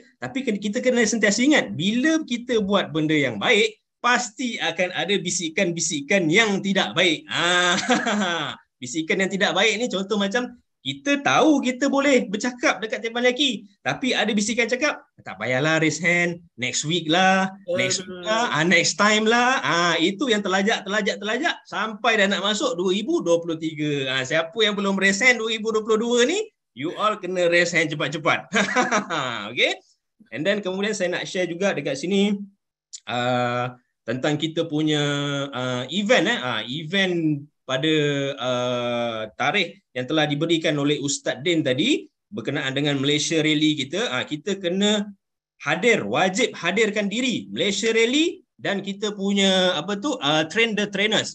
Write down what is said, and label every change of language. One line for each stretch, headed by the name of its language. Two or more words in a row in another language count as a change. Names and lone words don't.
Malay: Tapi kita kena sentiasa ingat, bila kita buat benda yang baik, pasti akan ada bisikan-bisikan yang tidak baik. Bisikan yang tidak baik ni contoh macam, kita tahu kita boleh bercakap dekat teppanyaki, tapi ada bisikan cakap, tak payahlah
English: raise hand, next week
Malay: lah,
English: next time
Malay: lah. Itu yang terlajak sampai dah nak masuk 2023. Siapa yang belum
English: raise hand
Malay: 2022 ni,
English: you all
Malay: kena raise hand cepat-cepat. Okay?
English: And then
Malay: kemudian saya nak share juga dekat sini tentang kita punya event. Event pada tarikh yang telah diberikan oleh Ustaz Din tadi. berkenaan dengan Malaysia Rally kita, kita kena wajib hadirkan diri Malaysia Rally dan kita punya trainers.